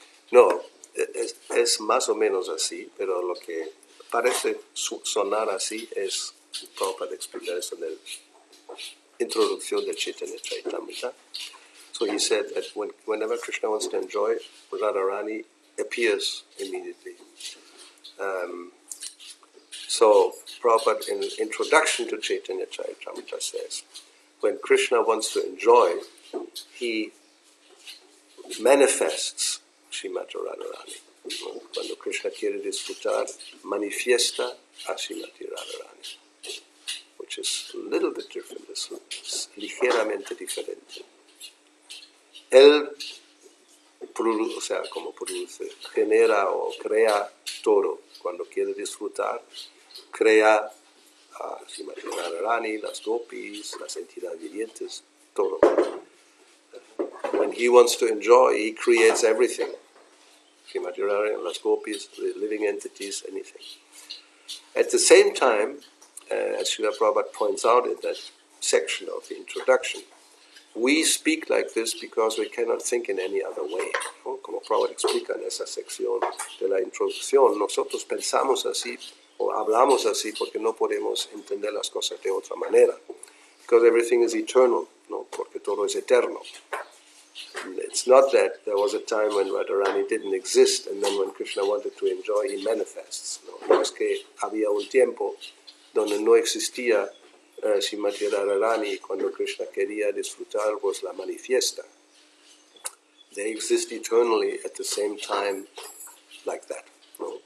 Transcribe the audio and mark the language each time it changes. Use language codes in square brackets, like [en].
[es] No, es más o menos así, pero lo que parece sonar así es, Prabhupada explica eso en la introducción del Chaitanya Charitamrita. [en] So he said that whenever Krishna wants to enjoy, Radharani appears immediately. So Prabhupada in the introduction to Chaitanya Charitamrita says, when Krishna wants to enjoy, he manifests Srimati Radharani. [es] Cuando Krishna quiere disfrutar, manifiesta a Srimati Radharani, [en] which is a little bit different, [es] es ligeramente diferente. Él produce, o sea, como produce, genera o crea todo. Cuando quiere disfrutar, crea a Srimati Radharani, las gopis, las entidades vivientes, todo. [en] When he wants to enjoy, he creates everything. Srimati Radharani, [es] las gopis, [en] the living entities, anything. At the same time, as Srila Prabhupada points out in that section of the introduction, we speak like this because we cannot think in any other way. [es] ¿No? Como Prabhupada explica en esa sección de la introducción, nosotros pensamos así o hablamos así porque no podemos entender las cosas de otra manera. [en] Because everything is eternal, [es] ¿no? Porque todo es eterno. [en] It's not that there was a time when Radharani didn't exist and then when Krishna wanted to enjoy, he manifests. [es] No es que había un tiempo donde no existía Srimati Radharani y cuando Krishna quería disfrutar, pues la manifiesta. [en] They exist eternally at the same time like that, ¿no?